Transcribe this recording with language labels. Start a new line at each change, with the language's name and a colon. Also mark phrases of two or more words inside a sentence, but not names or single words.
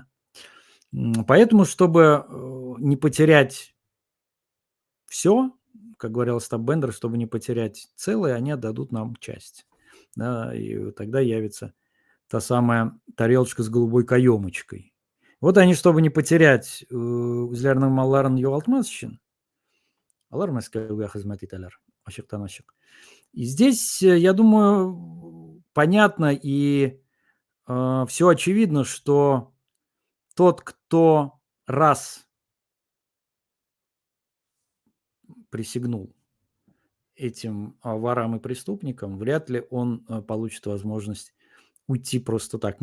Russian: Поэтому, чтобы не потерять все, как говорил Остап Бендер, чтобы не потерять целое, они отдадут нам часть. Да, и тогда явится та самая тарелочка с голубой каемочкой. Вот они, чтобы не потерять
Tatar: үзләренең малларын югалтмас өчен, алар Мәскәүгә хезмәт итәләр, ачыктан-ачык.
Russian: И здесь, я думаю, понятно и все очевидно, что тот, кто раз присягнул этим ворам и преступникам, вряд ли он получит возможность уйти просто так.